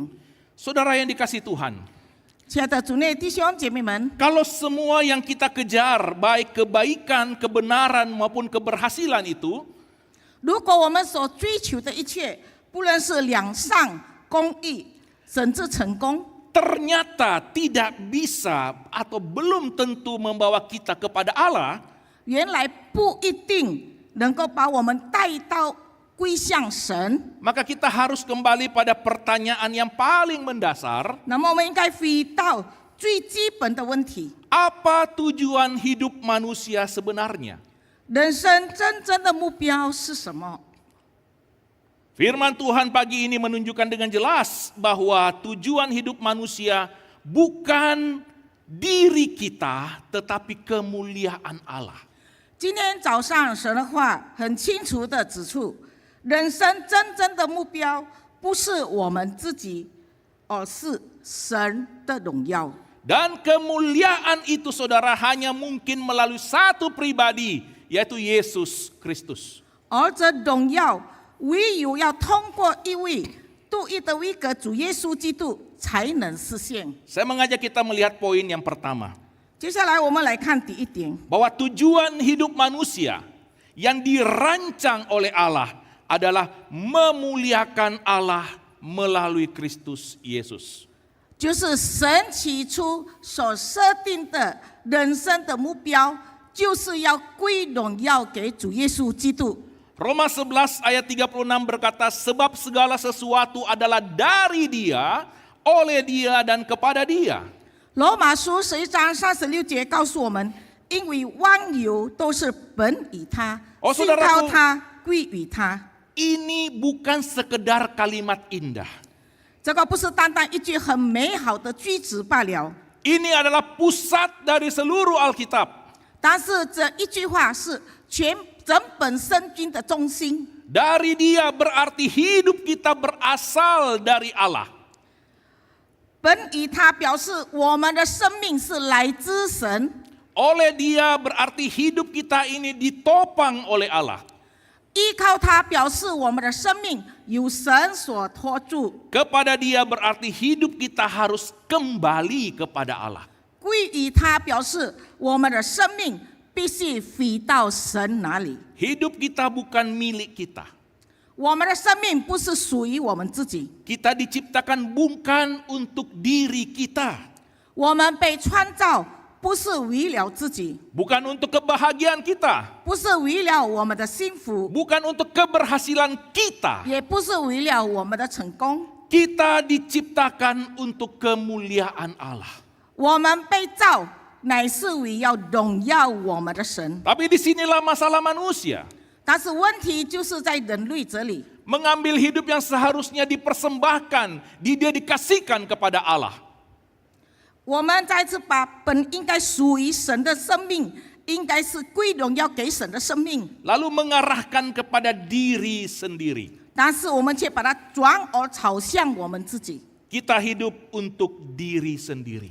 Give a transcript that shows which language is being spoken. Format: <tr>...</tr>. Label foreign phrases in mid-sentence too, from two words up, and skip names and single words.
<id>Saudara yang dikasih Tuhan,</id> <zh>亲爱的主内弟兄姐妹们，</zh> <id>kalau semua yang kita kejar, baik kebaikan, kebenaran maupun keberhasilan itu,</id> <zh>如果我们所追求的一切，不论是良善、公义，甚至成功，</zh> <id>ternyata tidak bisa atau belum tentu membawa kita kepada Allah,</id> <zh>原来不一定能够把我们带到归向神。</zh> <id>maka kita harus kembali pada pertanyaan yang paling mendasar,</id> <zh>那么我们应该回到最基本的问题：</zh> <id>apa tujuan hidup manusia sebenarnya?</id> <zh>人生真正的目标是什么？</zh> <id>Firman Tuhan pagi ini menunjukkan dengan jelas bahwa tujuan hidup manusia bukan diri kita, tetapi kemuliaan Allah.</id> <zh>今天早上神的话很清楚地指出，人生真正的目标不是我们自己，而是神的荣耀。</zh> <id>Dan kemuliaan itu saudara hanya mungkin melalui satu pribadi, yaitu Yesus Kristus.</id> <zh>而这荣耀唯有要通过一位独一的威格主耶稣基督才能实现。</zh> <id>Saya mengajak kita melihat poin yang pertama,</id> <zh>接下来我们来看第一点，</zh> <id>bahwa tujuan hidup manusia yang dirancang oleh Allah adalah memuliakan Allah melalui Kristus Yesus.</id> <zh>就是神起初所设定的人生的目标，就是要归荣耀给主耶稣基督。</zh> <id>Roma 11 ayat 36 berkata, sebab segala sesuatu adalah dari Dia, oleh Dia dan kepada Dia.</id> <zh>罗马书11章36节告诉我们，因为万有都是本于他，哦信</zh> <id>saudaraku</id> <zh>靠他，归于他。</zh> <id>Ini bukan sekedar kalimat indah.</id> <zh>这个不是单单一句很美好的句子罢了，</zh> <id>Ini adalah pusat dari seluruh Alkitab.</id> <zh>但是这一句话是整本圣经的中心。</zh> <id>Dari Dia berarti hidup kita berasal dari Allah.</id> <zh>本于他表示我们的生命是来自神，</zh> <id>Oleh Dia berarti hidup kita ini ditopang oleh Allah.</id> <zh>依靠他表示我们的生命由神所托住，</zh> <id>Kepada Dia berarti hidup kita harus kembali kepada Allah.</id> <zh>归于他表示我们的生命必须回到神那里。</zh> <id>Hidup kita bukan milik kita.</id> <zh>我们的生命不是属于我们自己，</zh> <id>Kita diciptakan bukan untuk diri kita.</id> <zh>我们被创造不是为了自己，</zh> <id>Bukan untuk kebahagiaan kita.</id> <zh>不是为了我们的幸福，</zh> <id>Bukan untuk keberhasilan kita.</id> <zh>也不是为了我们的成功。</zh> <id>Kita diciptakan untuk kemuliaan Allah.</id> <zh>我们被造乃是为要荣耀我们的神，</zh> <id>Tapi disinilah masalah manusia.</id> <zh>但是问题就是在人类这里，</zh> <id>Mengambil hidup yang seharusnya dipersembahkan, didedikasikan kepada Allah.</id> <zh>我们再次把本应该属于神的生命，应该是归荣耀给神的生命，</zh> <id>Lalu mengarahkan kepada diri sendiri.</id> <zh>但是我们却把它转而朝向我们自己。</zh> <id>Kita hidup untuk diri sendiri.</id>